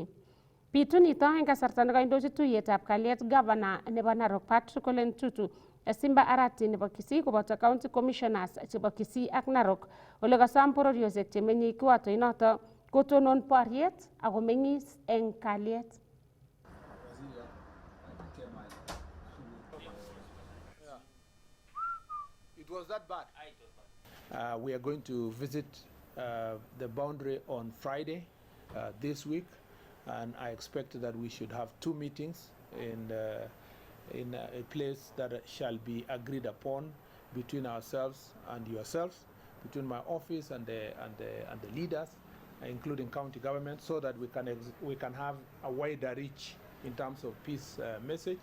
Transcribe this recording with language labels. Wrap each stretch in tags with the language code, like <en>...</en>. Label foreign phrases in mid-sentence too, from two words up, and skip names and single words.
<kln>Bitu nito eng kasarta nekaindochi tuyetab kalyet Governor nebo Narok Patrick Ole Ntutu, Simba Arati nebo Kisii koboto</kln> <en>County Commissioners</en> <kln>chebo Kisii ak Narok ole kasom bororiosiek chemenye kiwato inoto kotonon boriet ak komeng'is eng kalyet.</kln> <en>It was that bad. We are going to visit the boundary on Friday this week, and I expect that we should have 2 meetings in a place that shall be agreed upon between ourselves and yourselves, between my office and the leaders, including county government, so that we can have a wider reach in terms of peace message.</en>